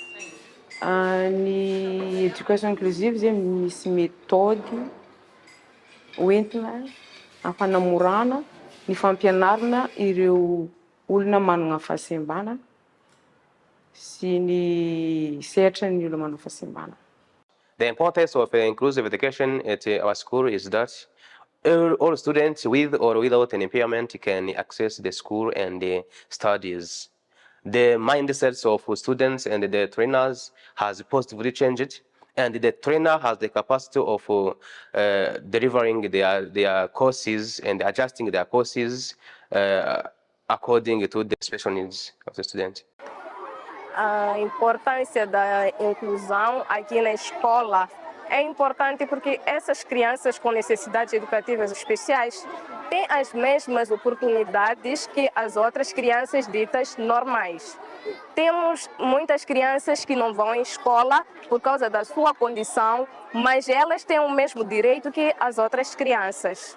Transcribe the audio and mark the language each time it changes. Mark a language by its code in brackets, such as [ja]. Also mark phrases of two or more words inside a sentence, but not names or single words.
[mg] Ny [fr] éducation inclusive [mg] zegny misy méthode hoentina hampanamorana ny fampianarana ireo olona manana fahasembana sy ny sehatran'ny olona manana fahasembana. [en] The importance of inclusive education at our school is that all students with or without an impairment can access the school and the studies. The mindsets of students and the trainers has positively changed, and the trainer has the capacity of delivering their courses and adjusting their courses according to the special needs of the student. [pt] A importância da inclusão aqui na escola é importante porque essas crianças com necessidades educativas especiais têm as mesmas oportunidades que as outras crianças ditas normais. Temos muitas crianças que não vão à escola por causa da sua condição, mas elas têm o mesmo direito que as outras crianças.